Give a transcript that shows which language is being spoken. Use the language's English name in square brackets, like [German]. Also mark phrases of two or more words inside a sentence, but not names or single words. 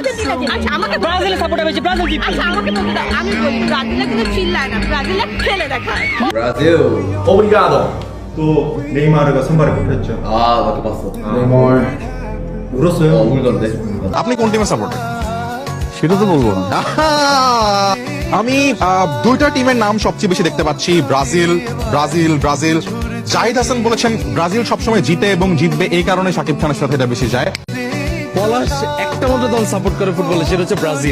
[Bangla] আচ্ছা আমাকে ব্রাজিলের সাপোর্টার বেশি, ব্রাজিল জিতবে। আচ্ছা আমাকে বলতে দাও, আমি বলি ব্রাজিলে কিন্তু চিল্লায় না, ব্রাজিলে খেলে দেখায়। [Portuguese] Brasil. Obrigado. [Korean] 또 네이마르가 선발에 뽑혔죠. 아, 맞다 봤어. 네이마르 울었어요. 울던데. [Bangla] আপনি কোন টিমের সাপোর্টার? সেটা তো বলবো না। আমি দুইটা টিমের নাম সবচেয়ে বেশি দেখতে পাচ্ছি, ব্রাজিল ব্রাজিল ব্রাজিল। জাহিদ হাসান বলেছেন ব্রাজিল সবসময় জিতে এবং জিতবে, এই কারণে শাকিব খানের সাথে এটা বেশি যায়। পলাশ একটা মাত্র দল সাপোর্ট করে ফুটবলে, সেটা হচ্ছে ব্রাজিল।